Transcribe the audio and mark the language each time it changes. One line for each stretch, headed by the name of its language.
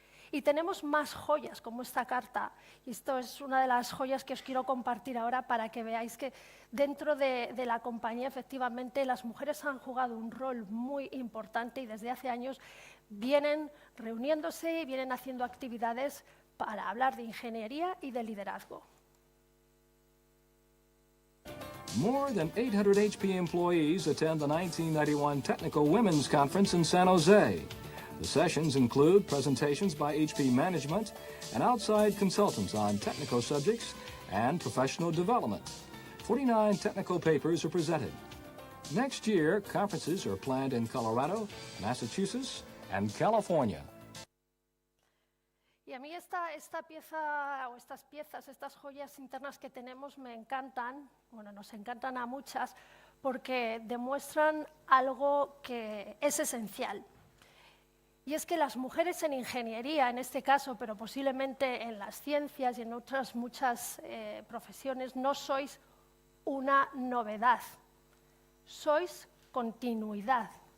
Spanish: Y tenemos más joyas como esta carta. Y esto es una de las joyas que os quiero compartir ahora para que veáis que dentro de la compañía, efectivamente, las mujeres han jugado un rol muy importante y desde hace años vienen reuniéndose y vienen haciendo actividades para hablar de ingeniería y de liderazgo.
English: More than 800 HP employees attend the 1991 Technical Women's Conference in San Jose. The sessions include presentations by HP management and outside consultants on technical subjects and professional development. 49 technical papers are presented. Next year, conferences are planned in Colorado, Massachusetts, and California.
Spanish: Y a mí esta pieza o estas piezas, estas joyas internas que tenemos me encantan, bueno, nos encantan a muchas, porque demuestran algo que es esencial. Y es que las mujeres en ingeniería, en este caso, pero posiblemente en las ciencias y en otras muchas profesiones, no sois una novedad, sois continuidad.